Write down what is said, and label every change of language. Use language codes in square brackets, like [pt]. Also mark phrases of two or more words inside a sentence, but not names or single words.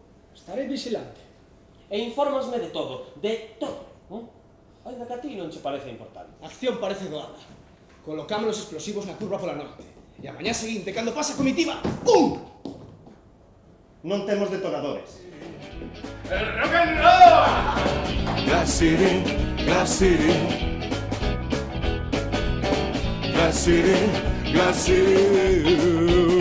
[gl] Estarei vigilante. E infórmasme de todo, Ainda que a ti non che parece importante. A acción parece doada. Colocamos os explosivos na curva pola norte. E a mañá seguinte, cando pasa a comitiva, ¡pum! Non temos detonadores. [en] El rock and roll! Glass City, Glass City. Glass City, Glass City.